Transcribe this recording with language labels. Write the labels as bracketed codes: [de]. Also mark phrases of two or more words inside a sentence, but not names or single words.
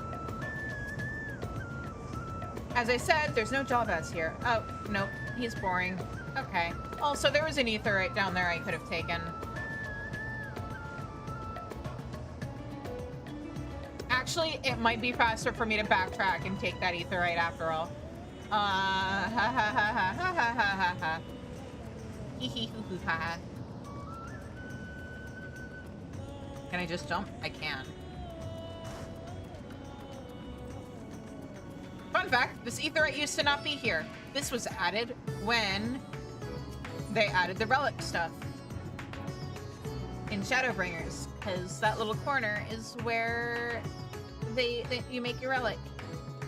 [en] As I said, there's no Jalvas here. Oh, nope. He's boring. Okay. Also, there was an Aetheryte down there I could have taken. Actually, it might be faster for me to backtrack and take that Aetheryte after all. Ha ha ha ha ha ha ha ha. Hee hee hoo hoo ha ha. Can I just jump? I can. Fun fact, this Aetheryte used to not be here. This was added when they added the relic stuff in Shadowbringers, because that little corner is where you make your relic.